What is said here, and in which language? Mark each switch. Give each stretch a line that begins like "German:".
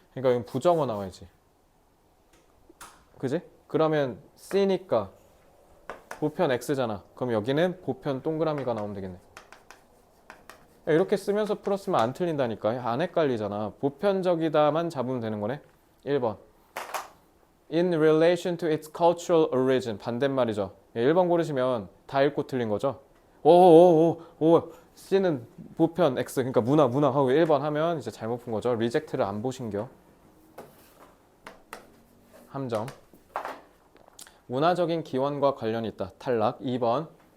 Korean: 그러니까 여기 부정어 나와야지. 그지? 그러면 C니까 보편 X잖아. 그럼 여기는 보편 동그라미가 나오면 되겠네. 이렇게 쓰면서 풀었으면 안 틀린다니까. 안 헷갈리잖아. 보편적이다만 잡으면 되는 거네. 1번.
English: In relation to its cultural origin.
Korean: 반대말이죠. 1번 고르시면 다 읽고 틀린 거죠. 오. C는 보편 X. 그러니까 문화 하고 1번 하면 이제 잘못 푼 거죠. 리젝트를 안 보신겨. 함정. 문화적인 기원과 관련이 있다. 탈락. 2번.